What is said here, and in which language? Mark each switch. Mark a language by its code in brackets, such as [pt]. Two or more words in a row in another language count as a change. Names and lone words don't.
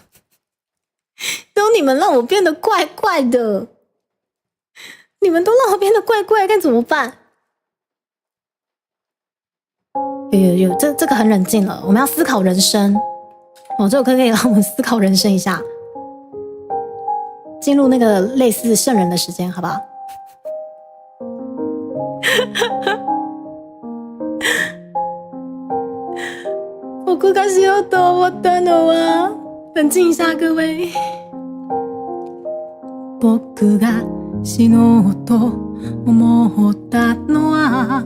[zh] 都你们让我变得怪怪的，你们都让我变得怪怪，该怎么办？有，这个很冷静了，我们要思考人生。这首歌可以让我们思考人生一下，进入那个类似圣人的时间，好不好？ [ja] 僕がしようと思ったのは， [zh] 冷静一下，各位。 [ja] 僕が死のうと思ったのは。